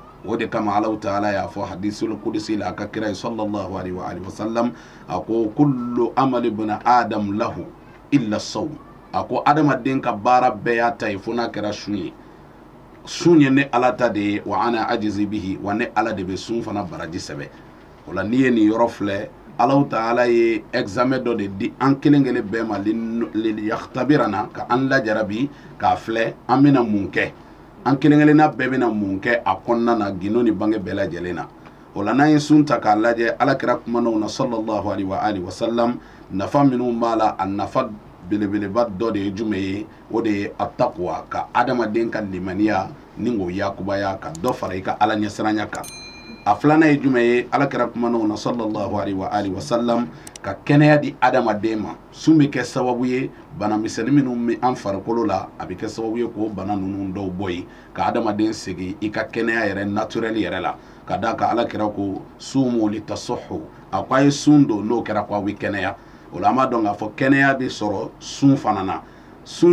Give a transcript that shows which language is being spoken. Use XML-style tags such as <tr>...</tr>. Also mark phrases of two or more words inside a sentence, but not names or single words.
<bm>o de kama</bm> <ar>الله تعالى</ar> <bm>y'a fɔ hadisul qudsi la ka kira</bm> <ar>صلى الله عليه وآله وسلم</ar> <bm>ako</bm> <ar>كل عمل ابن آدم له إلا الصوم</ar> <bm>ako adamaden ka baara bɛɛ y'a ta ye fo n'a kɛra sun ye ne Ala ta de ye</bm> <ar>وأنا أجزي به</ar> <bm>wa ne Ala de bɛ sun fana baraji sɛbɛ o la n'i ye nin yɔrɔ filɛ</bm> <ar>الله تعالى</ar> <bm>ye examen dɔ de di an kelen kelen bɛɛ ma</bm> <ar>ليختبرنا</ar> <bm>ka an lajarabi k'a filɛ an bɛna mun kɛ an kelen kelenna bɛɛ bɛna mun kɛ a kɔnɔna na gindo ni bange bɛɛ lajɛlen na o la n'an ye sun ta k'a lajɛ alakira kumanaw na</bm> <ar>صلى الله عليه وآله وسلم</ar> <bm>nafa minnu b'a la a nafa belebeleba dɔ de ye jumɛn ye o de ye attaqwa ka adamaden ka limaniya ni o yakubaya ka dɔ fara i ka Ala ɲɛsiranya kan a filanan ye jumɛn ye alakira kumanaw na</bm> <ar>صلى الله عليه وآله وسلم</ar> <bm>ka kɛnɛya di adamaden ma sun bɛ kɛ sababu ye bana misɛnnin minnu bɛ an farikolo la a bɛ kɛ sababu ye k'o bana ninnu dɔw bɔ yen ka adamaden segin i ka kɛnɛya yɛrɛ naturel yɛrɛ la ka d'a kan alakira ko</bm> <ar>صوموا تصحوا</ar> <bm>a ko a ye sun don n'o kɛra ko aw bɛ kɛnɛya o la an b'a dɔn k'a fɔ kɛnɛya bɛ sɔrɔ sun fana na sun</bm>